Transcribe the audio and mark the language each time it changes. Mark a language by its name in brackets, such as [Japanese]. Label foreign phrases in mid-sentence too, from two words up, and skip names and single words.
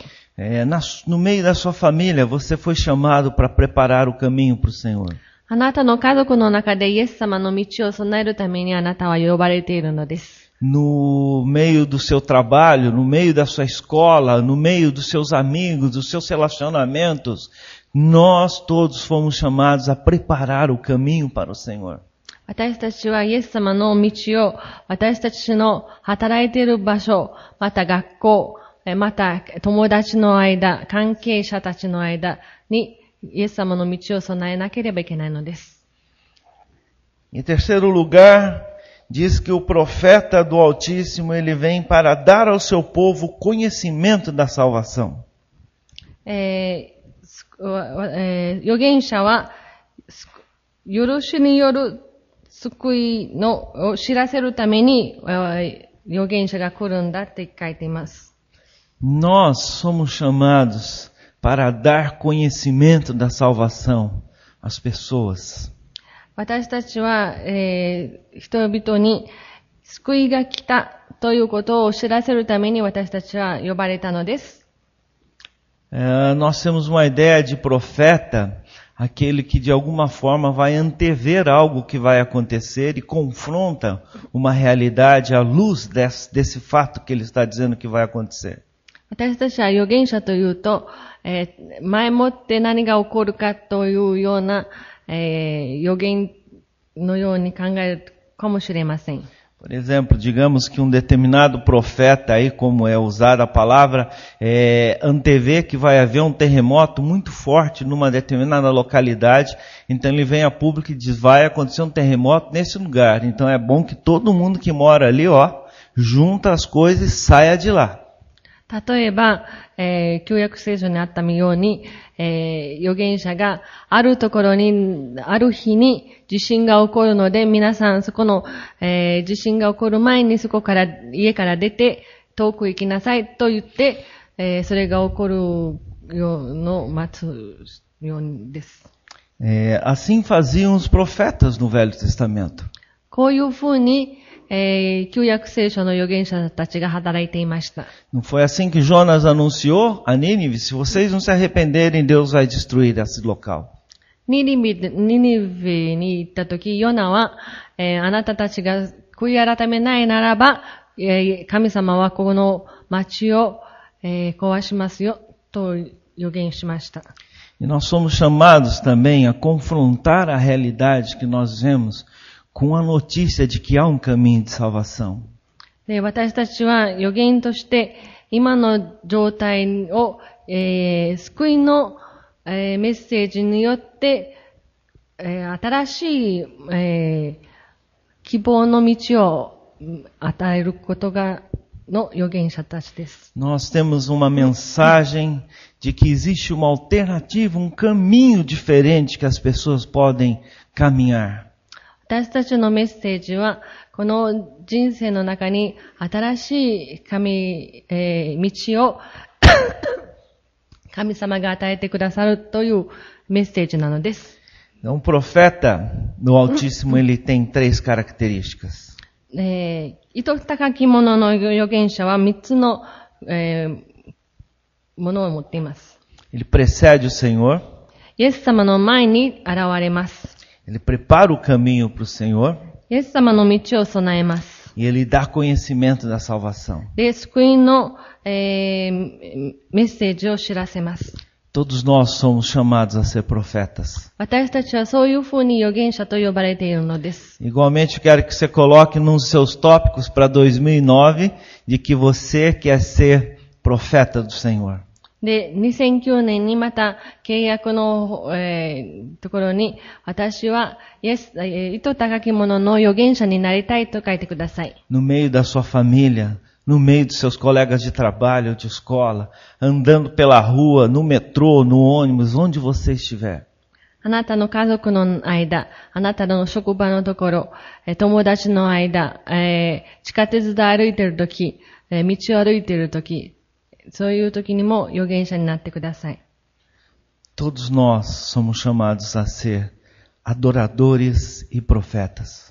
[Portuguese] No meio da sua família, você foi chamado para preparar o caminho para o Senhor. [Japanese] あなたの家族の中でイエス様の道を備えるためにあなたは呼ばれているのです。 [Portuguese] No meio do seu trabalho, no meio da sua escola, no meio dos seus amigos, dos seus relacionamentos, nós todos fomos chamados a preparar o caminho para o Senhor. [Japanese] 私たちはイエス様の道を私たちの働いている場所、また学校、また友達の間、関係者たちの間にイエス様の道を備えなければいけないのです。 [Portuguese] Em terceiro lugar, diz que o profeta do Altíssimo, ele vem para dar ao seu povo conhecimento da salvação. [Japanese] 預言者は許しによる救いのを知らせるために預言者が来るんだって書いています。 [Portuguese] Nós somos chamados para dar conhecimento da salvação às pessoas. [Japanese] 私たちは、人々に救いが来たということを知らせるために私たちは呼ばれたのです。 [Portuguese] Nós temos uma ideia de profeta, aquele que de alguma forma vai antever algo que vai acontecer e confronta uma realidade à luz desse fato que ele está dizendo que vai acontecer. [Japanese] 私たちは預言者というと、前もって何が起こるかというような、預言のように考えるかもしれません。 [Portuguese] Por exemplo, digamos que um determinado profeta aí, como é usada a palavra, antevê que vai haver um terremoto muito forte numa determinada localidade, então ele vem a público e diz, vai acontecer um terremoto nesse lugar. Então é bom que todo mundo que mora ali, junta as coisas e saia de lá. [Japanese] 例えば、旧約聖書にあったように、預言者があるところに、ある日に地震が起こるので、皆さんそこの、地震が起こる前にそこから、家から出て遠く行きなさいと言って、それが起こるようのを待つようです。 [Portuguese] Assim faziam os profetas no Velho Testamento. [Japanese] こういうふうに、旧約聖書の預言者たちが働いていました。 [Portuguese] Não foi assim que Jonas anunciou a Nínive? Se vocês não se arrependerem, Deus vai destruir esse local. [Japanese] ニニベに行ったとき、ヨナは、あなたたちが悔い改めないならば、神様はこの町を、壊しますよ、と預言しました。 [Portuguese] E nós somos chamados também a confrontar a realidade que nós vemos com a notícia de que há um caminho de salvação. [Japanese] で、私たちは預言として今の状態を、救いの、メッセージによって、新しい、希望の道を与えることがの預言者たちです。 [Portuguese] Nós temos uma mensagem de que existe uma alternativa, um caminho diferente que as pessoas podem caminhar. [Japanese] 私たちのメッセージは、この人生の中に新しい道を神様が与えてくださるというメッセージなのです。 [Portuguese] Então, o profeta do Altíssimo, ele tem 3 características. [Japanese] 糸高き者の預言者は3つの、ものを持っています。 [Portuguese] Ele precede o Senhor. [Japanese] イエス様の前に現れます。 [Portuguese] Ele prepara o caminho para o Senhor. [Japanese] イエス様の道を備えます。 [Portuguese] E ele dá conhecimento da salvação. [Japanese] で、救いの、メッセージを知らせます。 [Portuguese] Todos nós somos chamados a ser profetas. [Japanese] 私たちはそういうふうに預言者と呼ばれているのです。 [Portuguese] Igualmente, eu quero que você coloque nos seus tópicos para 2009 de que você quer ser profeta do Senhor. [Japanese] で、2009年にまた契約の、ところに、私は糸高き者の預言者になりたいと書いてください。 [Portuguese] No meio da sua família, no meio dos seus colegas de trabalho ou de escola, andando pela rua, no metrô, no ônibus, onde você estiver. [Japanese] あなたの家族の間、あなたの職場のところ、友達の間、地下鉄で歩いているとき、道を歩いているとき、そういう時にも預言者になってください。 [Portuguese] Todos nós somos chamados a ser adoradores e profetas.